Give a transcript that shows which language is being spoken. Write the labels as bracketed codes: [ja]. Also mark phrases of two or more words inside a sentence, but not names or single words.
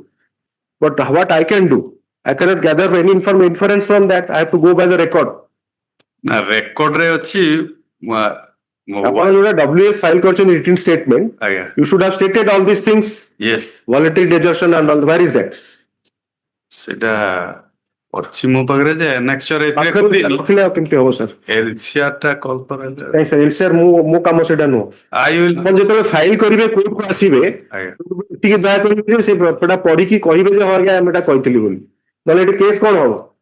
[en] But what I can do, I cannot gather any inference from that. I have to go by the record. [or] ରେକର୍ଡ ରେ ଅଛି. [en] WS file written statement. You should have stated all these things. Yes. Voluntary desertion and all. Where is that? [or] Seda ଅଛି ମୋ ପାଖରେ ଯେ annexure ଏଥିରେ ରଖିଲେ ଆଉ କେମିତି ହବ ସାର୍? LCR ଟା କଲ୍ କରାଯାଏ। ନାଇଁ ସାର୍, LCR ମୋ କାମ ସେଟା ନୁହଁ। ଆପଣ ଯେତେବେଳେ ଫାଇଲ କରିବେ କୋର୍ଟକୁ ଆସିବେ ଟିକେ ଦୟା କରିବେ ଯେ ସେଟା ପଢିକି କହିବେ ଯେ ହଁ ଆଜ୍ଞା ଆମେ ଏଟା କହିଥିଲି ବୋଲି। ନହେଲେ ଏଠି କେସ୍ କଣ ହବ?